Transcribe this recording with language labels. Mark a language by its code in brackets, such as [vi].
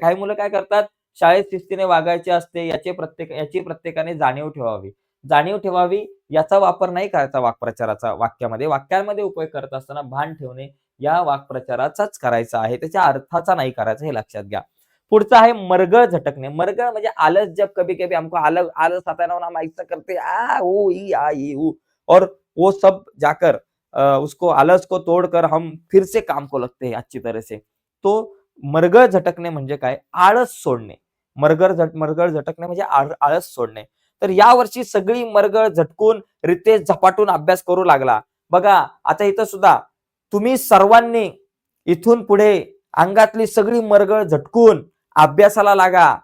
[mr] काही मुलं काय करतात, शाळेत शिस्तीने वागायचे असते याची प्रत्येकाने जाणीव ठेवावी। जाणीव ठेवावी याचा वापर नाही करायचा वाक्प्रचाराचा वाक्यामध्ये। वाक्यांमध्ये उपयोग करत असताना भान ठेवणे या वाक्प्रचाराचाच करायचा आहे, त्याच्या अर्थाचा नाही करायचा, हे लक्षात घ्या। पुढचं आहे मरगळ झटकणे। मरगळ म्हणजे आलस, [hi] जब कभी-कभी हमको आलस आता है ना, हम ऐसा करते आ ऊ ई आ ई ऊ और वो सब जाकर उसको आलस को तोड़कर हम फिर से काम को लगते हैं अच्छी तरह से। [mr] तो मरगळ झटकणे म्हणजे काय? आळस सोडणे। मरगळ झटकणे म्हणजे आळस सोडणे। तर यावर्षी सगळी मरगळ झटकून रितेश झपाटून अभ्यास करू लागला। बघा, आता इथं सुद्धा तुम्ही सर्वांनी इथून पुढे अंगातली सगळी मरगळ झटकून अभ्यासाला लागा।